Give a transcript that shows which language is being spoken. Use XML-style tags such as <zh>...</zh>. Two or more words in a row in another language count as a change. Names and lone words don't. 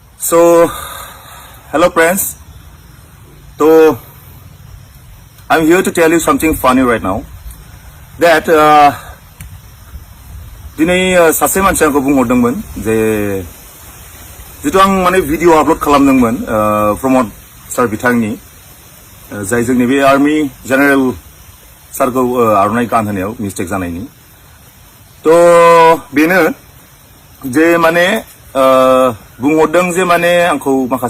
<en>So, hello friends. So, I'm here to tell you something funny right now.</en> <brx>That दिनै सासे मानसिया आंखौ बुंहरदोंमोन जे जितु आं माने भिडिअ आपलोड खालामदोंमोन प्रमोद सार बिथांनि जाय जोंनि बे आर्मी जेनेरेल सारखौ आर'नाइ गानहोनायाव मिस्टेक जानायनि तो बेनो जे माने बुंहरदों जे माने आंखौ माखासे</brx>